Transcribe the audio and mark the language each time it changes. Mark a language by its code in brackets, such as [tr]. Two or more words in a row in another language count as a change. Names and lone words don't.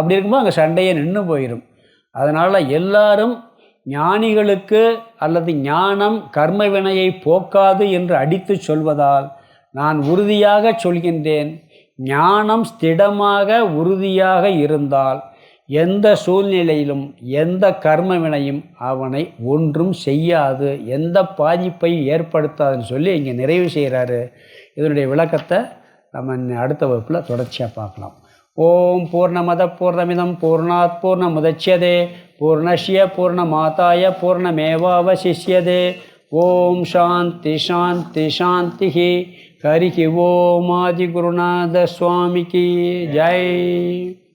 [ta] அப்படி இருக்கும்போது அங்கே சண்டையே நின்று போயிடும். அதனால் எல்லாரும் ஞானிகளுக்கு அல்லது ஞானம் கர்ம வினையை போக்காது என்று அடித்து சொல்வதால் நான் உறுதியாக சொல்கின்றேன், ஞானம் ஸ்திடமாக உறுதியாக இருந்தால் எந்த சூழ்நிலையிலும் எந்த கர்ம வினையும் அவனை ஒன்றும் செய்யாது, எந்த பாதிப்பை ஏற்படுத்தாதுன்னு சொல்லி இங்கே நிறைவு செய்கிறாரு. இதனுடைய விளக்கத்தை நம்ம அடுத்த வகுப்பில் தொடர்ச்சியாக பார்க்கலாம். [sa] ओम् पूर्णमद पूर्णमिदम् पूर्णात् पूर्णमुदच्यते पूर्णस्य पूर्णमादाय पूर्णमेवावशिष्यते. ओम् शान्ति शान्ति शान्ति. [ta] ஹரி ஓம் ஆதி குருநாத சுவாமிக்கு ஜெய்.